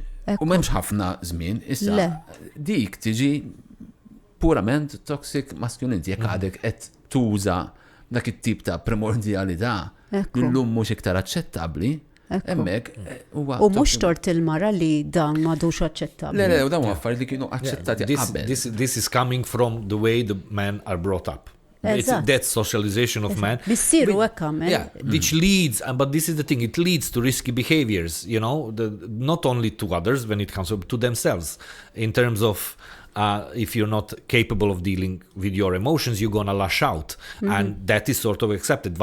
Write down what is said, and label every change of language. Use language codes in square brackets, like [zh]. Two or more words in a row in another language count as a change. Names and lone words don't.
[mt] U m'hemmx ħafna żmien, issa dik tiġi purament [en] toxic masculinity, [mt] jekk għadek qed tuża dak it-tip ta' primordjalità illum mhux iktar aċċettabbli, hemmhekk huwa. U mhux tort il-mara li dan m'għadux aċċettabbli. Le, u dawn affarijiet li kienu aċċettati qabel. [en] This is coming from the way the men are brought up. It's that socialization of man. [mt] Bissiru hekk [en] Which leads, but this is the thing, it leads to risky behaviors, not only to others when it comes to themselves, in terms of if you're not capable of dealing with your emotions, you're gonna lash out, and that is sort of accepted.